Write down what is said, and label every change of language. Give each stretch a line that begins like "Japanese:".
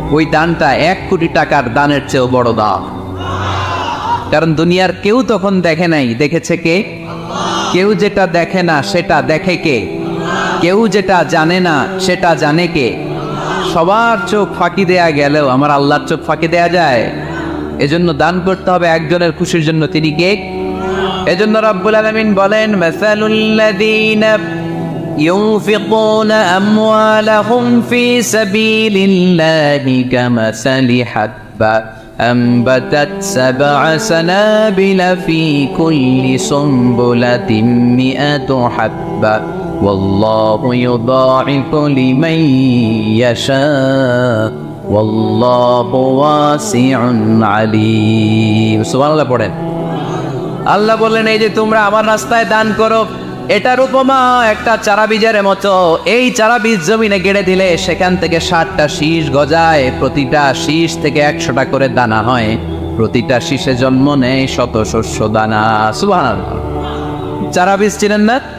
Bangla: ওই দানটা 1 কোটি টাকার দানের চেয়েও বড় দান। কারণ দুনিয়ার কেউ তখন দেখে নাই, দেখেছে কে? কেউ যেটা দেখে না সেটা দেখে কে? কেউ যেটা জানে না সেটা জানে কে? সবার চোখ ফাঁকি দেয়া গেলেও আমার আল্লাহর চোখ ফাঁকি দেয়া যায়? এজন্য দান করতে হবে একজনের খুশির জন্য, তিনি কে?
Arabic: এজন্য রাব্বুল আলামিন বলেন, মাসালুল্লাযীনা ইউনফিকুনা আমওয়ালাহুম ফি সাবিলিল্লাহি কামাসালি হাব্বা أنبتت 7 سنابل في كل سنبلة 100 حبة والله يضاعف لمن يشاء والله واسع عليم سبحان الله পড়েন।
Bangla: আল্লাহ বলেন, এই যে তোমরা আমার রাস্তায় দান করো, এটার উপমা একটা চারা বীজের মতো। এই চারা বীজ জমিনে গেড়ে দিলে সেখান থেকে 60টা শীষ গজায়, প্রতিটা শীষ থেকে 100টা করে দানা হয়, প্রতিটা শীষে জন্ম নেয় শত শস্য দানা। সুবহানাল্লাহ। চারা বীজ চিনেন না?